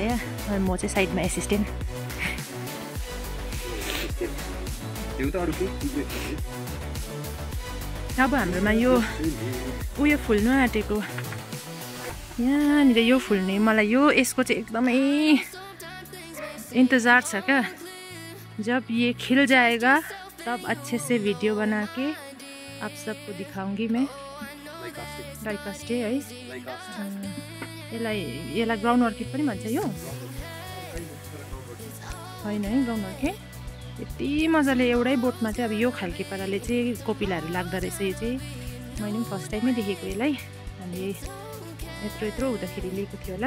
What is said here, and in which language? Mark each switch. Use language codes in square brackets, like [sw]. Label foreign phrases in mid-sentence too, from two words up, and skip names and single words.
[ne] म चाहिँ साइडमा एसिस्टेन्ट। अब हाम्रोमा यो उयो फुल्नु आँटेको, यहाँनिर यो फुल्ने, मलाई यो यसको चाहिँ एकदमै इंतज़ार छ क्या। [hi] जब ये खिल जाएगा तब अच्छे से वीडियो बना के आप सबको दिखाऊंगी मैं। [ne] लाइकास्टे है, यसलाई [en] ground orchid [ne] पनि भन्छ। यो होइन है [en] ground orchid. [ne] यति मजाले एउटै बोटमा चाहिँ अब यो खालके पाराले चाहिँ कोपिलाहरू लाग्दो रहेछ। यो चाहिँ मैले पनि [en] first time [ne] देखेको यसलाई। हामीले यत्रो हुँदाखेरि लिएको थियो होला।